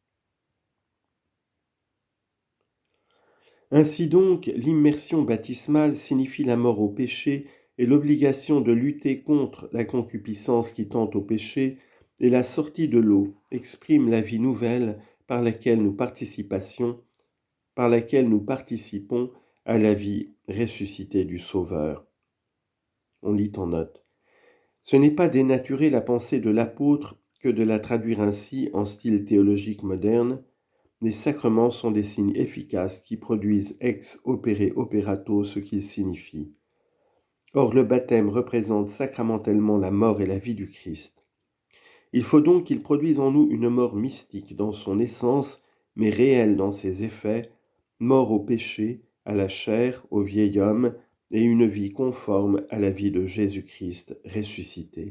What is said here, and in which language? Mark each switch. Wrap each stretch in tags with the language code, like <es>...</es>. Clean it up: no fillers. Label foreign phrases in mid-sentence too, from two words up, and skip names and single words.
<fr>Ainsi donc, l'immersion baptismale signifie la mort au péché et l'obligation de lutter contre la concupiscence qui tente au péché, et la sortie de l'eau exprime la vie nouvelle par laquelle nous participons à la vie ressuscitée du Sauveur. On lit en note. Ce n'est pas dénaturer la pensée de l'apôtre que de la traduire ainsi en style théologique moderne. Les sacrements sont des signes efficaces qui produisent</fr> <la>ex opere operato</la> <fr>ce qu'ils signifient. Or, le baptême représente sacramentellement la mort et la vie du Christ. Il faut donc qu'il produise en nous une mort mystique dans son essence, mais réelle dans ses effets, mort au péché, à la chair, au vieil homme, et une vie conforme à la vie de Jésus-Christ ressuscité.</fr>